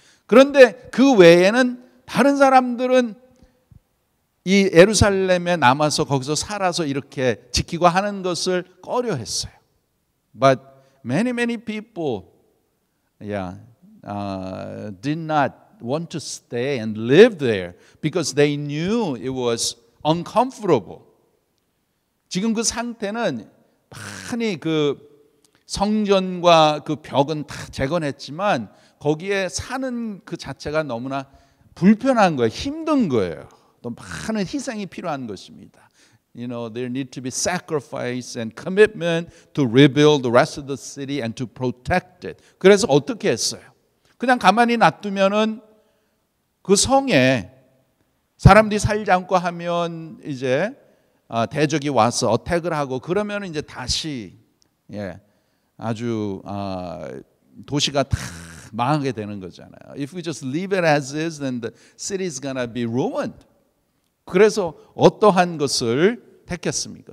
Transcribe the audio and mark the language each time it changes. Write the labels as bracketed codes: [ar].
[ko] 그런데 그 외에는 다른 사람들은 이 예루살렘에 남아서 거기서 살아서 이렇게 지키고 하는 것을 꺼려했어요. [en] But many people, did not want to stay and live there because they knew it was uncomfortable. [ko] 지금 그 상태는 많이 그 성전과 그 벽은 다 재건했지만 거기에 사는 그 자체가 너무나 불편한 거예요. 힘든 거예요. 또 많은 희생이 필요한 것입니다. [en] You know, there need to be sacrifice and commitment to rebuild the rest of the city and to protect it. [ko] 그래서 어떻게 했어요? 그냥 가만히 놔두면은 그 성에 사람들이 살지 않고 하면 이제 대적이 와서 어택을 하고 그러면 이제 다시 아주 도시가 다 망하게 되는 거잖아요. [en] If we just leave it as is, then the city is gonna be ruined. [ko] 그래서 어떠한 것을 택했습니까?